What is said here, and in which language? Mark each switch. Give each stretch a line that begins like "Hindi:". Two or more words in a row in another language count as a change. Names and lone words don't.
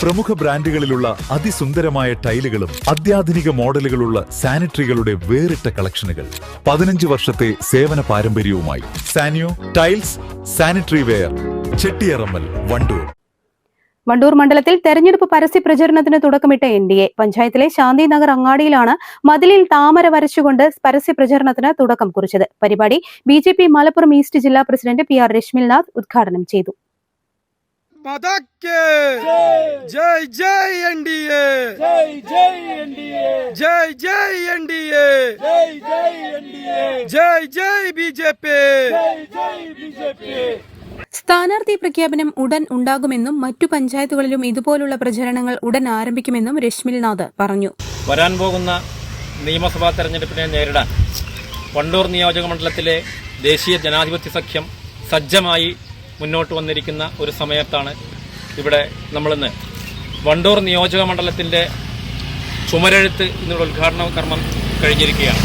Malayalam: പ്രമുഖ ബ്രാൻഡുകളിലുള്ള അതിസുന്ദരമായ ടൈലുകളും അത്യാധുനിക മോഡലുകളുള്ള സാനിറ്ററികളുടെ വേറിട്ട കളക്ഷനുകൾ 15 വർഷത്തെ സേവന പാരമ്പര്യവുമായി സാനിയോ ടൈൽസ് സാനിറ്ററി വെയർ ചെട്ടിയറമ്മൽ വണ്ടൂർ. വണ്ടൂർ മണ്ഡലത്തിൽ തെരഞ്ഞെടുപ്പ് പരസ്യ പ്രചരണത്തിന് തുടക്കമിട്ട NDA പഞ്ചായത്തിലെ ശാന്തിനഗർ അങ്ങാടിയിലാണ് മതിലിൽ താമര വരച്ചുകൊണ്ട് പരസ്യ പ്രചരണത്തിന് തുടക്കം കുറിച്ചത്. പരിപാടി BJP മലപ്പുറം ഈസ്റ്റ് ജില്ലാ പ്രസിഡന്റ് PR രശ്മിൽനാഥ് ഉദ്ഘാടനം ചെയ്തു.
Hindi: जय जय NDA जय जय NDA जय जय NDA जय जय NDA जय जय BJP जय जय BJP.
Malayalam: സ്ഥാനാർത്ഥി പ്രഖ്യാപനം ഉടൻ ഉണ്ടാകുമെന്നും മറ്റു പഞ്ചായത്തുകളിലും ഇതുപോലുള്ള പ്രചരണങ്ങൾ ഉടൻ ആരംഭിക്കുമെന്നും രശ്മിൽനാഥ് പറഞ്ഞു. വരാൻ പോകുന്ന നിയമസഭാ തെരഞ്ഞെടുപ്പിനെ നേരിടാൻ വണ്ടൂർ നിയോജക മണ്ഡലത്തിലെ ദേശീയ ജനാധിപത്യ സഖ്യം സജ്ജമായി മുന്നോട്ട് വന്നിരിക്കുന്ന ഒരു സമയത്താണ് ഇവിടെ നമ്മളിന്ന് വണ്ടൂർ നിയോജക മണ്ഡലത്തിൻ്റെ ചുമരെഴുത്ത് എന്നുള്ള ഉദ്ഘാടന കർമ്മം കഴിഞ്ഞിരിക്കുകയാണ്.